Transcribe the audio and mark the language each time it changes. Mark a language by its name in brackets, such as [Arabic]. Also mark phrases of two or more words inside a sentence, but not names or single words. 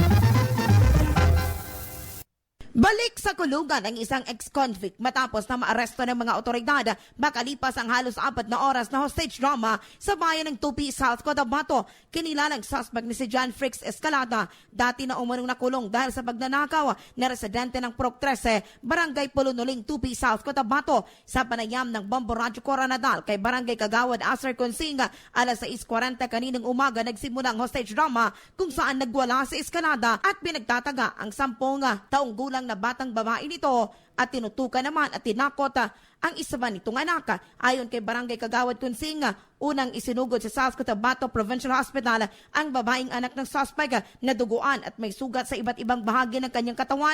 [Filipino] Balik sa kulungan ang isang ex-convict matapos na maaresto ng mga otoridad makalipas ang halos 4 na oras na [English] hostage drama [Filipino] sa bayan ng Tupi, South Cotabato. Kinilalang suspect ni si John Frix Escalada, dati na umanong nakulong dahil sa pagnanakaw na residente ng Proc 13, Barangay Pulunuling, Tupi, South Cotabato. Sa panayam ng Bombo Radio Coronadal kay Barangay Kagawad Aser Consing, alas 6:40 kaninang umaga nagsimula ang [English] hostage drama [Filipino] kung saan nagwala si Escalada at pinagtataga ang 10 taong gulang na batang babae nito at tinutukan naman at tinakot ang isa man nitong anak. Ayon kay Barangay Kagawad Consing, unang isinugod sa South Cotabato Provincial Hospital ang babaeng anak ng suspect na duguan at may sugat sa iba't ibang bahagi ng kanyang katawan.